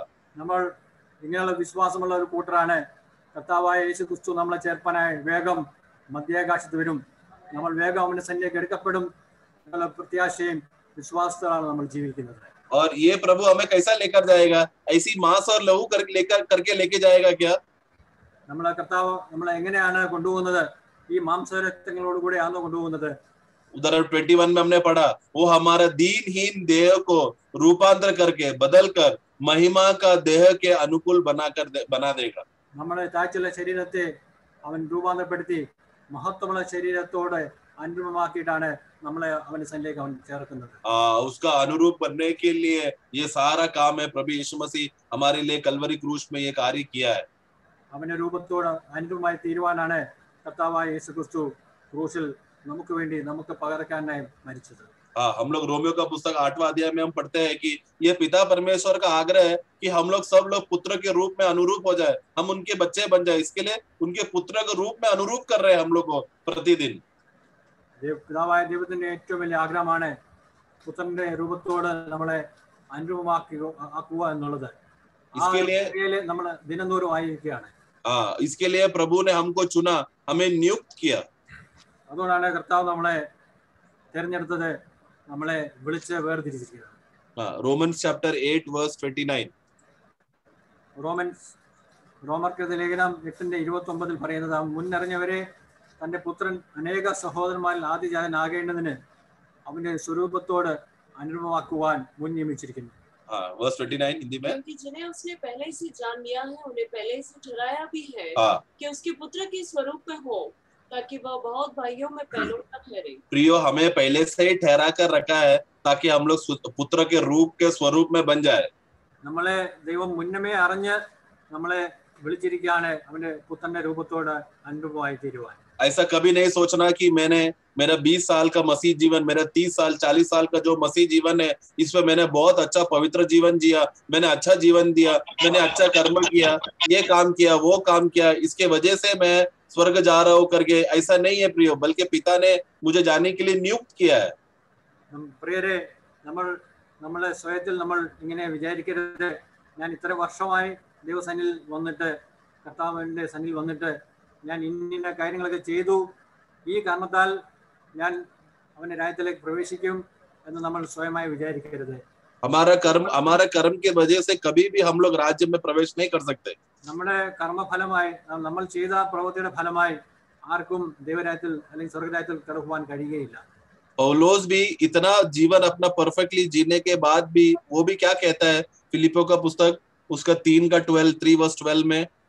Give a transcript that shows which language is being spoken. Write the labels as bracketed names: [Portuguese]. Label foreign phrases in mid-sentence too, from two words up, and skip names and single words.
[Malayalam] നമ്മൾ ഇങ്ങനെയുള്ള വിശ്വാസമുള്ള ഒരു കൂട്ടരാണ്. കർത്താവായ യേശുക്രിസ്തു നമ്മളെ ചേർപ്പാനായി വേഗം മധ്യാകാശത്ത് വരും. നമ്മൾ വേഗം അവന്റെ സന്നിധിയിലേക്ക് എടുക്കപ്പെടും. प्रत्याशയും വിശ്വാസത്തിലാണ് നമ്മൾ ജീവിക്കുന്നത്. [Hindi] और ये प्रभु हमें कैसा लेकर जाएगा? ऐसी मांस और लहू करके लेके जाएगा क्या? [Malayalam] നമ്മളെ കർത്താവ് നമ്മളെ എങ്ങനെയാണ് കൊണ്ടുപോകുന്നത്? ഈ മാംസരക്തങ്ങളോട് കൂടെയാണ് കൊണ്ടുപോകുന്നത്. [Hindi] उधर 21 में हमने पढ़ा वो हमारा दीनहीन देह को रूपांतर करके बदल कर महिमा का देह के अनुकूल बना देगा. [Malayalam] നമ്മുടെ താഴ്ചയുള്ള ശരീരത്തെ അവൻ രൂപാന്തരപ്പെടുത്തി മഹത്വമുള്ള ശരീരത്തോടെ അനുരൂപമാക്കിയിട്ടാണ് നമ്മളെ അവന്റെ സന്നിധിയിലേക്ക് അവൻ ചേർക്കുന്നത്. [Hindi] उसका अनुरूप बनने के लिए ये सारा काम है प्रभु यीशु मसीह हमारे लिए कलवरी क्रूस में ये कार्य किया है. [Malayalam] അവന്റെ രൂപത്തോട് അനുരൂപമായി തീരുവാനാണ് കർത്താവായ യേശുക്രിസ്തു ക്രൂശിൽ നമുക്ക് വേണ്ടി നമുക്ക് പകരക്കാരനായി മരിച്ചത്. [Hindi] हम लोग रोमियो का पुस्तक 8वां अध्याय में हम पढ़ते हैं कि ये पिता परमेश्वर का आग्रह है कि हम लोग सब लोग पुत्र के रूप में अनुरूप हो जाए, हम उनके बच्चे बन जाए. इसके लिए उनके पुत्र के रूप में अनुरूप कर रहे हैं हम लोग को प्रतिदिन. [Malayalam] പിതാവായ ദൈവത്തിന്റെ ഏറ്റവും വലിയ ആഗ്രഹമാണ് പുത്രന്റെ രൂപത്തോട് നമ്മളെ അനുരൂപമാക്കുക എന്നുള്ളത്. നമ്മൾ ദിനംതോറും ആയിരിക്കുകയാണ്. [Hindi] इसके लिए प्रभु ने हमको चुना, हमें नियुक्त किया. [Malayalam] അതുകൊണ്ടാണ് കർത്താവ് നമ്മളെ തിരഞ്ഞെടുത്തത്, നമ്മളെ വിളിച്ച് വേർതിരിച്ചിരിക്കുന്നത്. [English] Romans chapter 8:29 [Malayalam] റോമർക്കെതിരെ ലേഖനം 8:29 പറയുന്നത്, മുന്നറിഞ്ഞവരെ തന്റെ പുത്രൻ അനേക സഹോദരന്മാരിൽ ആദ്യജാതനാകേണ്ടതിന് അവന്റെ സ്വരൂപത്തോട് അനുരൂപമാക്കുവാൻ മുൻ നിയമിച്ചിരിക്കുന്നു. [Hindi] verse 29 हिंदी में, क्योंकि जिन्हें उसने पहले से जान लिया है उन्हें पहले से ठहराया भी है कि उसके पुत्र के स्वरूप में हो, ताकि वह बहुत भाइयों में पहलौठा ठहरे. प्रियो, हमें पहले से ही ठहरा कर रखा है ताकि हम लोग पुत्र के रूप के स्वरूप में बन जाए. [Malayalam] നമ്മളെ ദൈവം മുന്നമേ അറിഞ്ഞ് നമ്മളെ വിളിച്ചിരിക്കുകയാണ് അവന്റെ പുത്രന്റെ രൂപത്തോട് അനുരൂപമായി തീരുവാൻ. [Hindi] ऐसा कभी नहीं सोचना कि मेरा 20 साल का मसीह जीवन, मेरा 30 साल 40 साल का जो मसीह जीवन है, इसमें मैंने बहुत अच्छा पवित्र जीवन जिया, मैंने अच्छा जीवन दिया, मैंने अच्छा कर्म किया, ये काम किया, वो काम किया, इसके वजह से मैं स्वर्ग जा रहा हूँ करके, ऐसा नहीं है प्रियो, बल्कि पिता ने मुझे जाने के लिए नियुक्त किया है. [Malayalam] പ്രിയരെ, നമ്മളെ സ്വയത്തിൽ നമ്മൾ ഇങ്ങനെ വിചാരിക്കരുത്, ഞാൻ ഇത്ര വർഷമായി ദൈവസന്നിധിയിൽ വന്നിട്ട്, കർത്താവിന്റെ സന്നിധിയിൽ വന്നിട്ട് ഞാൻ ഇന്ന കാര്യങ്ങളൊക്കെ ചെയ്തു, ഈ കാരണത്താൽ ഞാൻ അവന്റെ രാജ്യത്തിലേക്ക് പ്രവേശിക്കും എന്ന് നമ്മൾ സ്വയമായി വിചാരിക്കരുത്. [Hindi] हमारा कर्म की वजह से कभी भी हम लोग राज्य में प्रवेश नहीं कर सकते. [Malayalam] നമ്മുടെ കർമ്മഫലമായി, നമ്മൾ ചെയ്ത പ്രവൃത്തിയുടെ ഫലമായി ആർക്കും ദൈവരാജ്യത്തിൽ അല്ലെങ്കിൽ സ്വർഗരാജ്യത്തിൽ കടക്കുവാൻ കഴിയുകയില്ല. [Hindi] पौलोस भी इतना जीवन अपना परफेक्टली जीने के बाद भी वो भी क्या कहता है, फिलिपियों का पुस्तक उसका 3:12 में,